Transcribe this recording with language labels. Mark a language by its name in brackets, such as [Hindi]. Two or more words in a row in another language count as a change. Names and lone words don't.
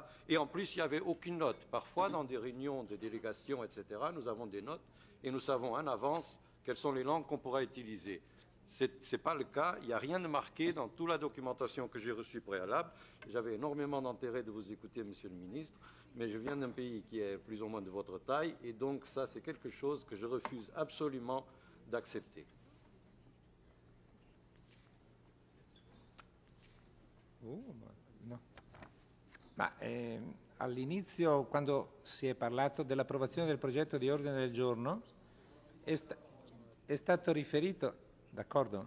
[French] Et en plus, il n'y avait aucune note. Parfois, dans des réunions de délégation, etc., nous avons des notes et nous savons en avance quelles sont les langues qu'on pourra utiliser. Ce n'est pas le cas, il n'y a rien de marqué dans toute la documentation que j'ai reçue préalable. J'avais énormément d'intérêt de vous écouter, Monsieur le Ministre, mais je viens d'un pays qui est plus ou moins de votre taille, et donc ça, c'est quelque chose que je refuse absolument d'accepter. [Italian] No. All'inizio, quando si è parlato dell'approvazione del progetto di ordine del giorno, è stato riferito, d'accordo?